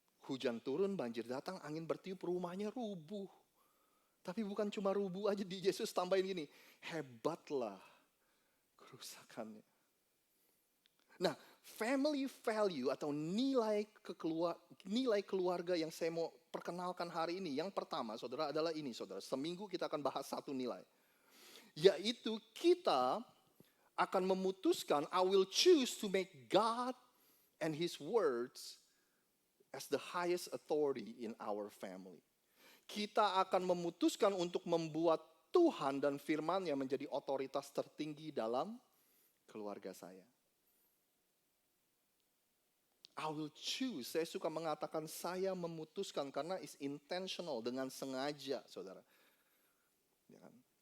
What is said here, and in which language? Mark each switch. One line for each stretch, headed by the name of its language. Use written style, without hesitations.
Indonesian: Hujan turun, banjir datang, angin bertiup, rumahnya rubuh. Tapi bukan cuma rubuh aja, di Yesus tambahin gini, hebatlah kerusakannya. Nah, family value atau nilai keluarga yang saya mau perkenalkan hari ini. Yang pertama, saudara, adalah ini, saudara. Seminggu kita akan bahas satu nilai. Yaitu kita akan memutuskan,
English: I will choose to make God and His words as the highest authority in our family.
Indonesian: Kita akan memutuskan untuk membuat Tuhan dan firman-Nya menjadi otoritas tertinggi dalam keluarga saya.
English: I will choose.
Indonesian: Saya suka mengatakan saya memutuskan karena
English: is intentional,
Indonesian: dengan sengaja, saudara. Ya kan?